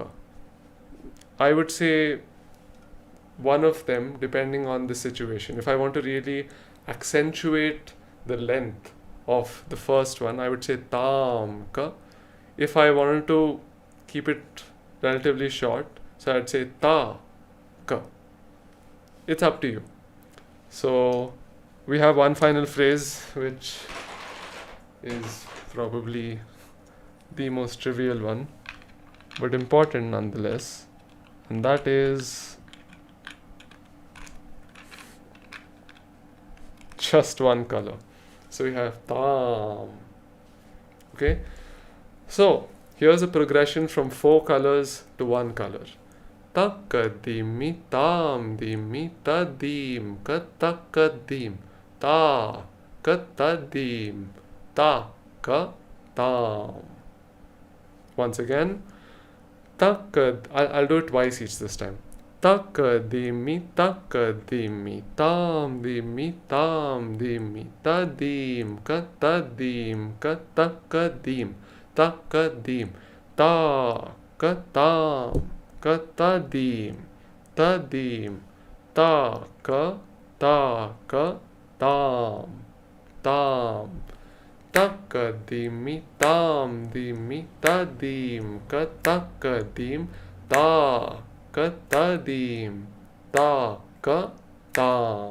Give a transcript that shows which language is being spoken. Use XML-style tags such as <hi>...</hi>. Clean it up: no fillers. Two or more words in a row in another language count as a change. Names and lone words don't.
<en>I would say one of them depending on the situation. If I want to really accentuate the length of the first one, I would say tamka. If I wanted to keep it relatively short, so I'd say ta-ka. It's up to you. So we have one final phrase which is probably the most trivial one, but important nonetheless, and that is just one color. So we have tam. Okay, so here's a progression from 4 colors to 1 color. Takadimi tam dimi tadim katakadim ta katadim ta ka tam. Once again, I'll do it twice each this time. Takadimi takadimi tam dimi tadim katakadim takadim ta katam katadim tadim ta ka tam takadimi tam dimi tadim katakadim ta katadim ta ka tam.</en>